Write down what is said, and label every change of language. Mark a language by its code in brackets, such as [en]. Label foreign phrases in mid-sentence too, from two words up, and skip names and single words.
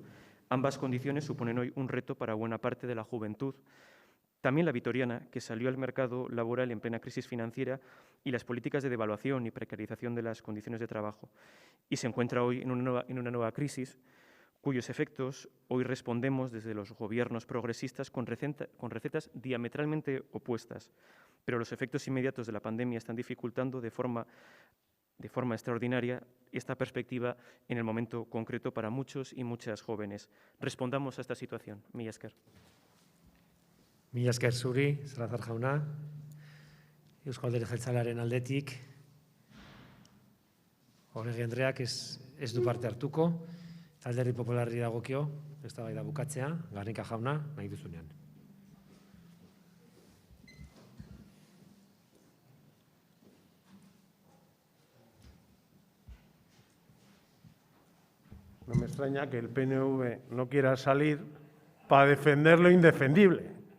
[es] Ambas condiciones suponen hoy un reto para buena parte de la juventud, también la vitoriana, que salió al mercado laboral en plena crisis financiera y las políticas de devaluación y precarización de las condiciones de trabajo, y se encuentra hoy en una nueva crisis cuyos efectos hoy respondemos desde los gobiernos progresistas con recetas diametralmente opuestas. Pero los efectos inmediatos de la pandemia están dificultando de forma extraordinaria esta perspectiva en el momento concreto para muchos y muchas jóvenes. Respondamos a esta situación. [eu] Mila esker. Mila esker zuri, Salazar jauna. Eusko Alderdi Jeltzalearen aldetik, Oregi Andreak ez du parte hartuko. Alderdi Popularri dagokio, eztabaida bukatzea, Garnika jauna, nahi duzunean. [es] No me extraña que el PNV no quiera salir para defender lo indefendible.